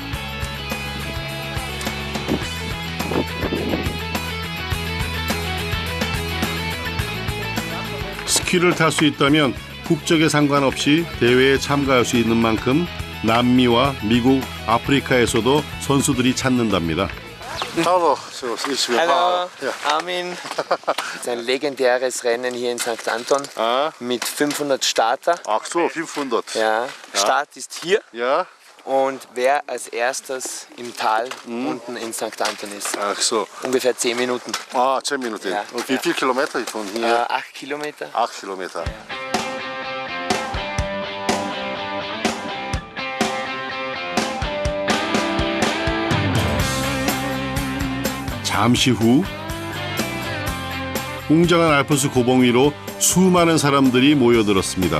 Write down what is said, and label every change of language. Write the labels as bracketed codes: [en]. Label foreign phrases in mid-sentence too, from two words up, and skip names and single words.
[ko] 스키를 탈 수 있다면 국적에 상관없이 대회에 참가할 수 있는 만큼 남미와 미국, 아프리카에서도 선수들이 찾는답니다. [de] Hallo, Armin. Es ist ein legendäres Rennen hier in St. Anton mit 500 Starter. Ach so, 500. Ja, Start ist hier. Ja. Und wer als erstes im Tal unten in St. Anton ist. Ach so. Ungefähr 10 Minuten. 10 Minuten. Ja. Und wie viele Kilometer von hier? 8 Kilometer. 8 Kilometer. [ko] 잠시 후 웅장한 알프스 고봉 위로 수많은 사람들이 모여들었습니다.